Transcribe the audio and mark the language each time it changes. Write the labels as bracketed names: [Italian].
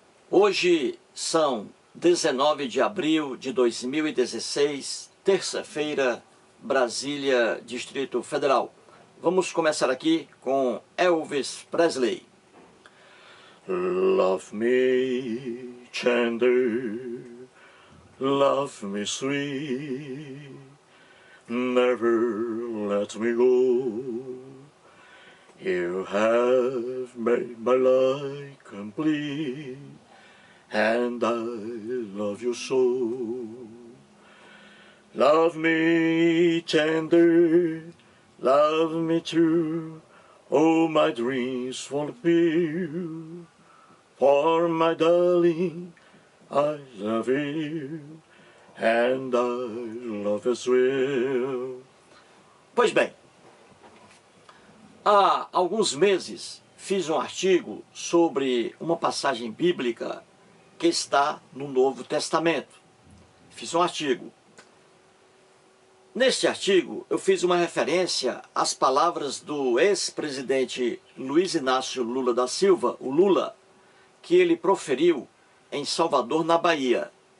[Portuguese] Hoje são 19 de abril de 2016, terça-feira, Brasília, Distrito Federal. Vamos começar aqui com Elvis Presley. [English] Love me tender, love me sweet, never let me go. You have made my life complete, and I love you so. Love me tender, love me true, all my dreams fulfill. For my darling, I love you, and I love as well. [Portuguese] Pois bem, há alguns meses fiz um artigo sobre uma passagem bíblica que está no Novo Testamento. Fiz um artigo. Neste artigo eu fiz uma referência às palavras do ex-presidente Luiz Inácio Lula da Silva, o Lula, que ele proferiu em Salvador, na Bahia.